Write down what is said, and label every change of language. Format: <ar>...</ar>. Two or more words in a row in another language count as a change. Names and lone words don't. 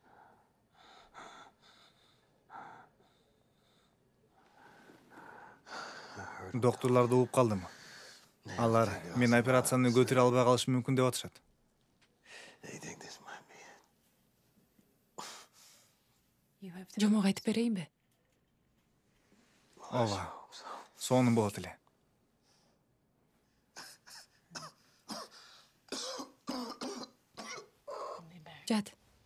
<ky>Докторлорду угуп калдым. Алар мен операцияны көтөрө албай калышы мүмкүн деп атышат.</ky> <en>They think this might be it.</en> <ky>Жомок айтып берейинби? Ооба. Сонун болот эле. Жат.</ky>